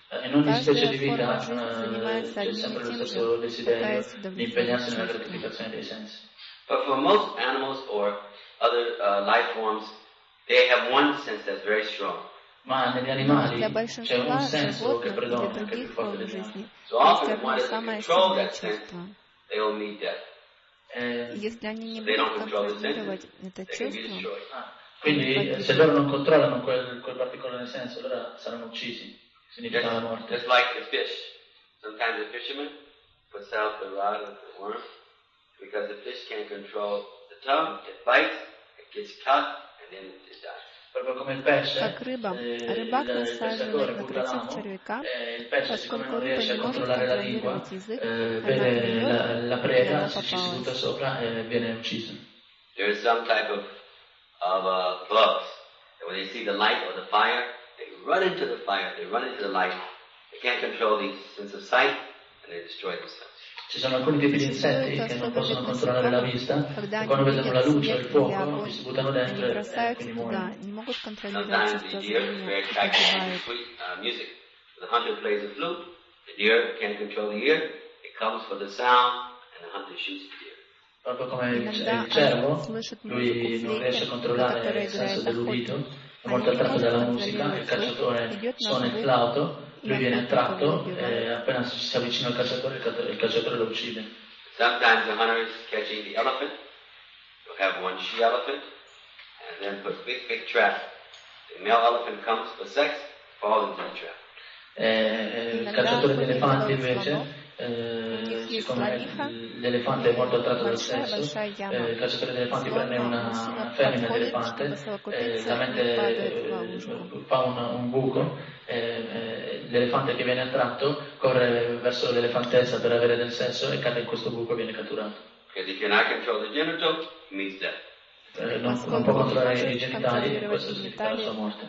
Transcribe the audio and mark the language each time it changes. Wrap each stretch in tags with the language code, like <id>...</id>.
<it>In ogni specie di vita c'è sempre lo stesso desiderio di impegnarsi nella gratificazione dei sensi.</it> <en>But for most animals or other life forms, they have one sense that's very strong.</en> <it>Ma negli animali c'è un senso che predomina, che è più forte degli altri.</it> <en>So often, when they control that sense, they will meet death.</en> <ru>Если они не будут контролировать это чувство,</ru> <it>quindi se loro non controllano quel particolare senso, allora saranno uccisi, significa la morte.</it> <en>Just like the fish, sometimes the fisherman puts out the rod and the worm, because the fish can't control the tongue, it bites, it gets caught, and then it dies.</en> <it>Proprio come il pesce,</it> <ru>как рыба, рыбак насаживает на крючок червяка, поскольку рыба не может контролировать язык, когда</ru> <it>la preda si butta sopra e viene uccisa.</it> <en>There is some type of gloves. And when they see the light or the fire, they run into the fire, they run into the light. They can't control the sense of sight and they destroy themselves.</en> <it>Ci sono alcuni tipi di insetti che non possono controllare la vista, quando vedono la luce o il fuoco, si buttano dentro e quindi muoiono.</it> <en>Sometimes the deer is very attracted to sweet music. The hunter plays a flute, the deer can't control the ear, it comes for the sound and the hunter shoots the deer.</en> <it>Proprio come il cervo, lui non riesce a controllare il senso dell'udito, è molto attratto dalla musica, il cacciatore suona il flauto, lui viene attratto e appena si avvicina al cacciatore, il cacciatore lo uccide.</it> <en>Sometimes the hunter is catching the elephant, you'll have one she elephant, and then put big trap. The male elephant comes for sex, falls into the trap.</en> <it>Il cacciatore di elefanti invece, siccome l'elefante è molto attratto dal sesso, il cacciatore di elefanti prende una femmina di elefante, la mente fa un buco, l'elefante che viene attratto corre verso l'elefantessa per avere del sesso e cade in questo buco e viene catturato.</it> <en>Because he cannot control the genital, means death.</en> <ru>поскольку он может контролировать гениталии,</ru>